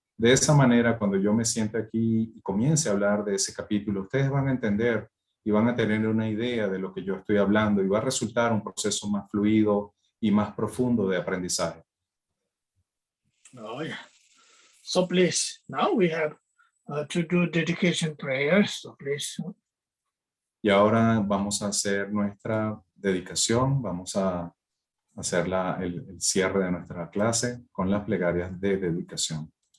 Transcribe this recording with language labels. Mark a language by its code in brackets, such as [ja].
[es] De esa manera, cuando yo me siente aquí y comience a hablar de ese capítulo, ustedes van a entender y van a tener una idea de lo que yo estoy hablando y va a resultar un proceso más fluido y más profundo de aprendizaje. [en] Oh yeah. So please, now we have to do dedication prayers. So please. [es] Y ahora vamos a hacer nuestra dedicación, vamos a hacer el cierre de nuestra clase con las plegarias de dedicación.